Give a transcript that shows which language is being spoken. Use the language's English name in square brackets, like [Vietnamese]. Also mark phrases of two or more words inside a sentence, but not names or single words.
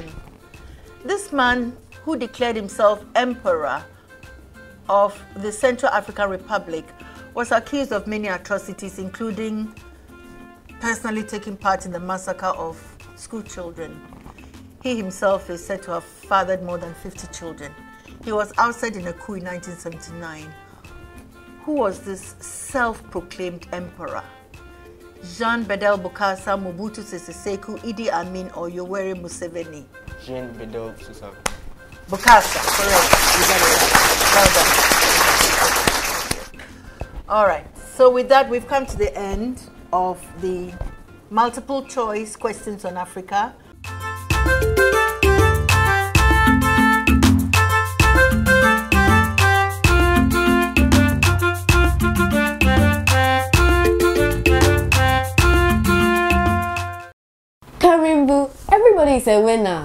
[English] This man who declared himself emperor of the Central African Republic was accused of many atrocities, including personally taking part in the massacre of school children. He himself is said to have fathered more than 50 children. He was ousted in a coup in 1979. Who was this self-proclaimed emperor? Jean Bedel Bokassa, Mobutu Sese Seko, Idi Amin, or Yoweri Museveni? Jean Bedel Bokassa. Bokassa, correct. You got it right. Well done. All right. So with that, we've come to the end of the multiple choice questions on Africa. Karimbu, everybody is a winner.